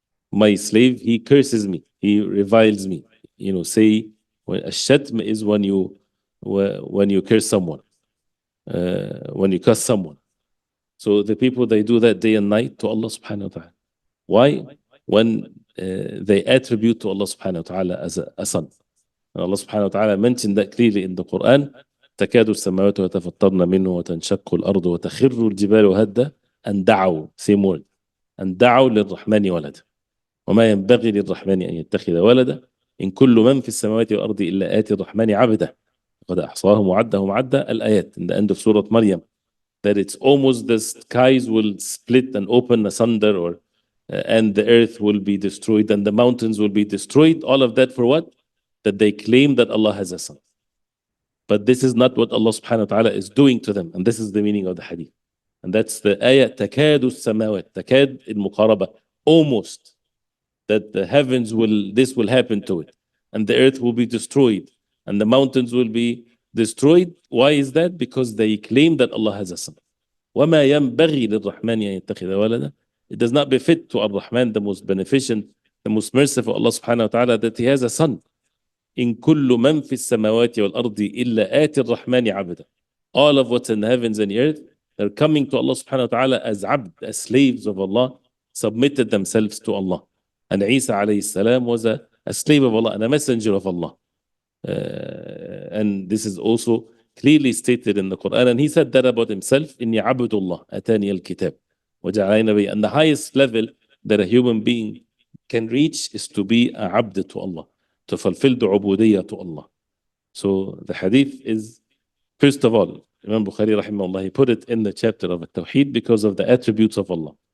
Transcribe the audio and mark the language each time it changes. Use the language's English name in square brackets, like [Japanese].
[English] My slave, he curses me, he reviles me. You know, say, ash-shatm is when you curse someone, when you cuss someone. So the people, they do that day and night to Allah subhanahu wa ta'ala. Why? When they attribute to Allah subhanahu wa ta'ala as a son. And Allah subhanahu wa ta'ala mentioned that clearly in the Quran. [Arabic] تكاد السماوات وتفطرن منه وتنشق الأرض وتخر الجبال هدا أن دعوا, [English] same word, [Arabic] أن دعوا للرحمن ولدا وما ينبغي للرحمن أن يتخذ ولدا إن كل من في السماوات والأرض إلا آتي الرحمن عبدا قد أحصاهم وعدهم عدا. [English] الآيات in the end of Surah Maryam, that it's almost the skies will split and open asunder, or and the earth will be destroyed and the mountains will be destroyed. All of that for what? That they claim that Allah has a son. But this is not what Allah subhanahu wa ta'ala is doing to them. And this is the meaning of the hadith. And that's the ayah, [Arabic] تكاد السماوات, [English] takad المقاربة, almost, that the heavens this will happen to it. And the earth will be destroyed. And the mountains will be destroyed. Why is that? Because they claim that Allah has a son. [Arabic] وَمَا يَنْبَغِي لِلرَّحْمَنِ أَن يَتَّخِذَ وَلَدًا. [English] It does not befit to Ar-Rahman, the most beneficent, the most merciful Allah subhanahu wa ta'ala, that he has a son. [Arabic] إن كل من في السماوات والأرض إلا آتي الرحمن عبدا. [English] All of what's in the heavens and the earth, they're coming to Allah subhanahu wa ta'ala as abd, as slaves of Allah, submitted themselves to Allah. And Isa alayhi salam was a slave of Allah and a messenger of Allah. And this is also clearly stated in the Quran. And he said that about himself, [Arabic] إِنِّي عَبْدُ اللَّهِ أَتَانِيَ الْكِتَابِ وَجَعَلَنِي نَبِيًّا. [English] And the highest level that a human being can reach is to be a abd to Allah, to fulfill the ubudiyya to Allah. So the hadith is, first of all, Imam Bukhari rahimahullah, he put it in the chapter of Tawheed because of the attributes of Allah.